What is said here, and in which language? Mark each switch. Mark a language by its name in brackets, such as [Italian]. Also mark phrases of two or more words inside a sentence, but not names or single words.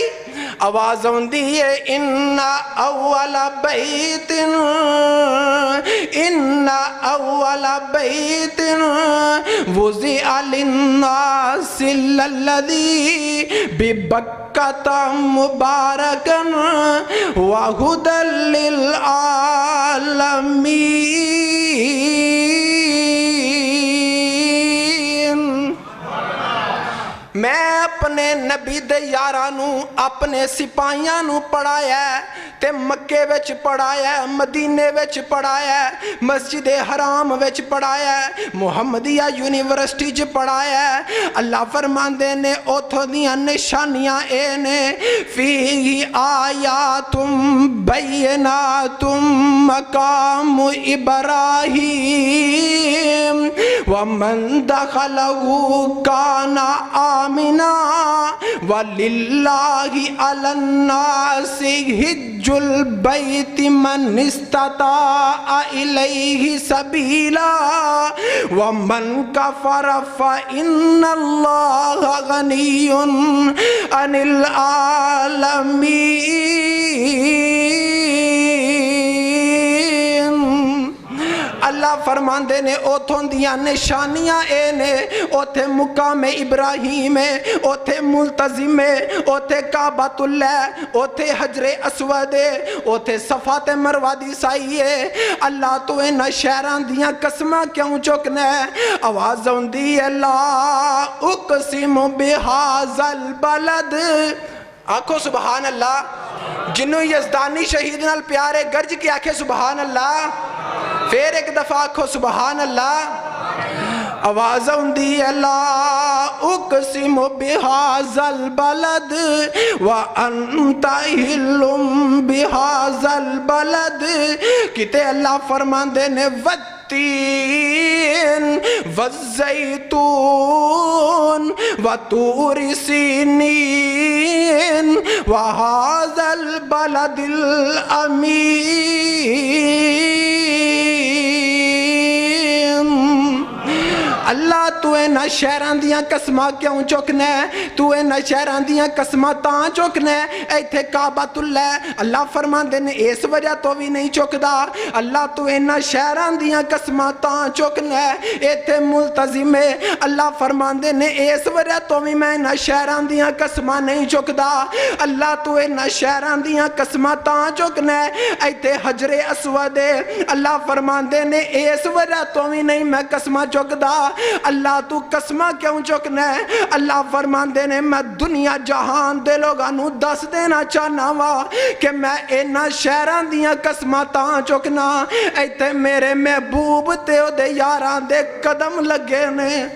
[Punjabi] آواز ہوندی ہے [Arabic] ان اول بیت وضع للناس الذی ببکۃ مبارکا وہدی للعالمین۔ [Punjabi] میں اپنے نبی دے یارانو، اپنے سپاہیاں نو پڑھایا ہے، تے مکے وچ پڑھایا ہے، مدینے وچ پڑھایا ہے، مسجد حرام وچ پڑھایا ہے، محمدیہ یونیورسٹی چ پڑھایا ہے۔ اللہ فرماندے نے اوتھوں دیاں نشانیاں اے نے [Arabic] فیہ آیات بینات مقام ابراہیم ومن دخلہ کان آمنا وللہ علی الناس حج البیت من استطاع الیہ سبیلا ومن کفر فإن اللہ غنی عن العالمین۔ [Punjabi] اللہ فرماندے نے اوتھوں دیاں نشانیاں اے نے، اوتھے مقام ابراہیم ہے، اوتھے ملتزم ہے، اوتھے کعبۃ اللہ، اوتھے حجر اسود ہے، اوتھے صفا تے مروہ دی سائی ہے۔ اللہ تو انہاں شہراں دیاں قسماں کیوں چکنا ہے؟ آواز ہوندی ہے [Arabic] لا اقسم بہذا البلد، [Punjabi] آنکھو [Arabic] سبحان اللہ۔ [Punjabi] جنوں یزدانی شہید نال پیارے گرج کی آنکھیں [Arabic] سبحان اللہ، [Punjabi] پھر ایک دفعہ آنکھو [Arabic] سبحان اللہ۔ [Punjabi] آواز ہوندی ہے [Arabic] لا اقسم بہذا البلد وانت حل بہذا البلد، [Punjabi] کتے اللہ فرماندے نے والتین [Arabic] والزیتون وطور سینین وہذا البلد الامین۔ [Punjabi] اللہ تو انہاں شہراں دیاں قسماں کیوں چکنا ہے؟ تو انہاں شہراں دیاں قسماں تاں چکنا ہے ایتھے کعبۃ اللہ ہے، اللہ فرماندے نے اس وجہ تو بھی نہیں چکدا، اللہ تو انہاں شہراں دیاں قسماں تاں چکنا ہے ایتھے ملتزم ہے، اللہ فرماندے نے اس وجہ تو بھی میں انہاں شہراں دیاں قسماں نہیں چکدا، اللہ تو انہاں شہراں دیاں قسماں تاں چکنا ہے ایتھے حجر اسود ہے، اللہ فرماندے نے اس وجہ تو بھی نہیں میں قسمہ چکدا، اللہ تو قسمہ کیوں چکنا ہے؟ اللہ فرماندے نے میں دنیا جہان دے لوگاں نو دس دینا چاہنا وا کہ میں انہاں شہراں دیاں قسمہ تاں چکنا ایتھے میرے محبوب تے او دے یاراں دے قدم لگے نے۔